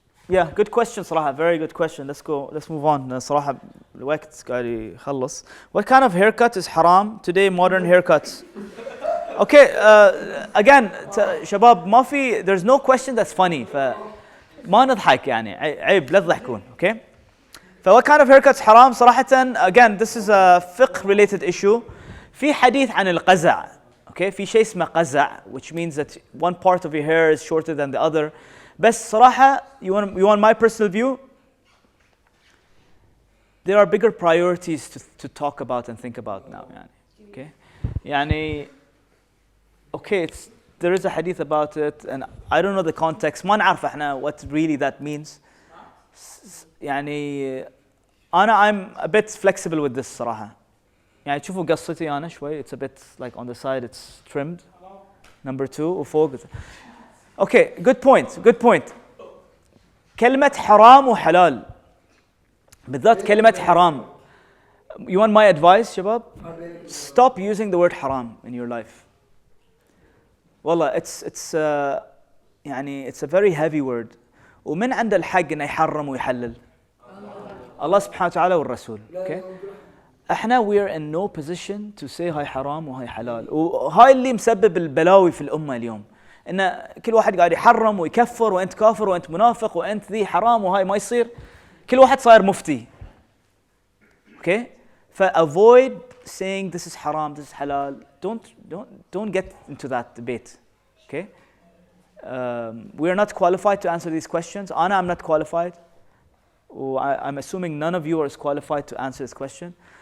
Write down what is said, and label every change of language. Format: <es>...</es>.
<en>Yeah, good question</en> <ar>صراحة.</ar> <en>Very good question. Let's move on.</en> <ar>صراحة الوقت قاعد يخلص.</ar> <en>What kind of haircut is haram today? Modern haircuts. Okay, again</en> <ar>شباب ما في,</ar> <en>there's no question that's funny.</en> <ar>فما نضحك يعني عيب لا تضحكون.</ar> <en>Okay? فwhat kind of haircuts</en> <ar>حرام صراحة.</ar> <en>Again, this is a fiqh related issue.</en> <ar>في حديث عن القزع.</ar> <en>Okay,</en> <ar>في شيء اسمه قزع,</ar> <en>which means that one part of your hair is shorter than the other.</en> <ar>بس صراحة,</ar> <en>you want my personal view? There are bigger priorities to talk about and think about now.</en> <ar>يعني.</ar> <en>Okay,</en> <ar>يعني,</ar> <en>okay, there is a hadith about it, and I don't know the context.</en> <ar>ما نعرف احنا</ar> <en>what really that means.</en> <ar>يعني</ar> <en>I'm a bit flexible with this</en> <ar>صراحة. يعني تشوفوا قصتي أنا شوي.</ar> <en>It's a bit like on the side, it's trimmed. Number 2</en> <ar>وفوق.</ar> <en>Okay, good point.</en> <ar>كلمة حرام وحلال. بالذات كلمة حرام.</ar> <en>You want my advice,</en> <ar>شباب?</ar> <en>Stop using the word haram in your life.</en> <ar>والله</ar> <en>it's</en> <ar>يعني</ar> <en>it's a very heavy word.</en> <ar>ومن عنده الحق إنه يحرم ويحلل؟ الله سبحانه وتعالى والرسول.</ar> <en>Okay?</en> <ar>احنا</ar> <en>we are in no position to say</en> <ar>هاي حرام وهاي حلال. وهاي اللي مسبب البلاوي في الأمة اليوم. إن كل واحد قاعد يحرم ويكفر وأنت كافر وأنت منافق وأنت ذي حرام وهاي ما يصير. كل واحد صاير مفتي.</ar> <en>Okay? avoid saying this is haram, this is halal. Don't get into that debate. Okay? We are not qualified to answer these questions. I'm not qualified. I'm assuming none of you are qualified to answer this question.</en>